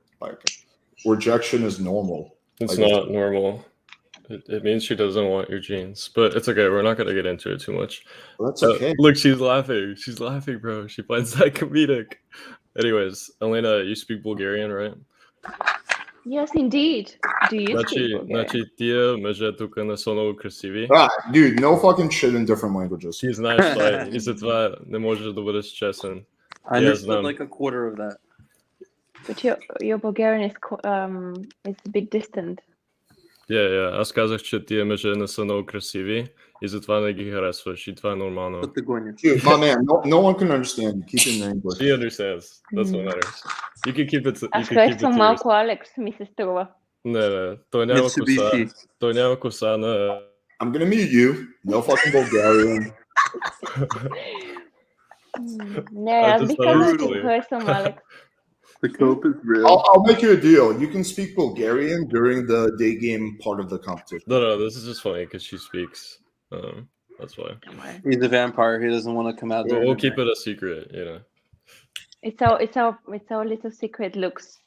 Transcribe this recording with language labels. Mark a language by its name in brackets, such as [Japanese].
[English] Like, rejection is normal. It's like, not normal. It means she doesn't want your genes, but it's okay. We're not gonna get into it too much. Well, that's okay. Look, she's laughing. She's laughing, bro. She finds that comedic. Anyways, Elena, you speak Bulgarian, right? Yes, indeed. Do you speak Bulgarian? [Bulgarian] Значи тия мъже тук не са много красиви. [English] Dude, no fucking shit in different languages. [Bulgarian] Ти знаеш това и затова не можеш да бъдеш честен. [English] I understood like a quarter of that. But your Bulgarian is a bit distant. Yeah. [Bulgarian] Аз казах, че тия мъже не са много красиви и затова не ги харесваш и това е нормално. [English] Dude, my man, no one can understand you. Keep it in English. She understands. That's what matters. You can keep it to [Bulgarian] Аз харесвам малко Алекс, ми се струва. Не. Той няма коса. Той няма коса на... [English] I'm gonna mute you. No fucking Bulgarian. [Bulgarian] Не, аз бих казал, че харесвам Алекс. [English] The cope is real. I'll make you a deal. You can speak Bulgarian during the day game part of the competition. No, this is just funny because she speaks. That's why. He's a vampire. He doesn't want to come out. We'll keep it a secret, you know. It's our little secret, Lux.